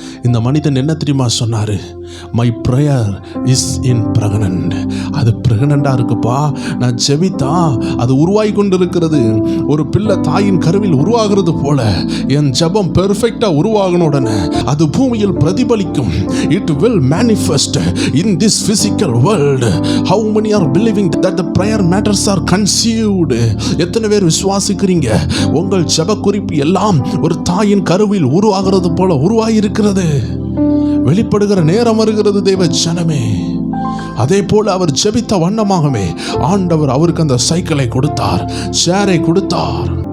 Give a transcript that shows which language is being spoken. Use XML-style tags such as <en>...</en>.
<ta>இந்த மனிதன் என்ன தெரியுமா சொன்னாரு?</ta> <en>My prayer is in pregnant.</en> <ta>அது பிரெக்னண்டா இருக்குப்பா, நான் ஜெபித்தா அது உருவாகி கொண்டு இருக்கிறது. ஒரு பிள்ளை தாயின் கருவில் உருவாகிறது போல என் ஜெபம் பெர்ஃபெக்டா உருவாகன உடனே அது பூமியில் பிரதிபலிக்கும்.</ta> <en>It will manifest in this physical world. How many are believing that the prayer matters are conceived?</en> <ta>எத்தனை பேர் விசுவாசிக்கிறீங்க உங்கள் ஜெப குறிப்பு எல்லாம் ஒரு தாயின் கருவில் உருவாகிறது போல உருவாகி இருக்கிறது? வெளிப்படுகிற நேரம் வருகிறது தேவஜனமே. அதே போல அவர் ஜெபித்த வண்ணமாகவே ஆண்டவர் அவருக்கு அந்த சைக்கிளை கொடுத்தார், சேரை கொடுத்தார்.</ta>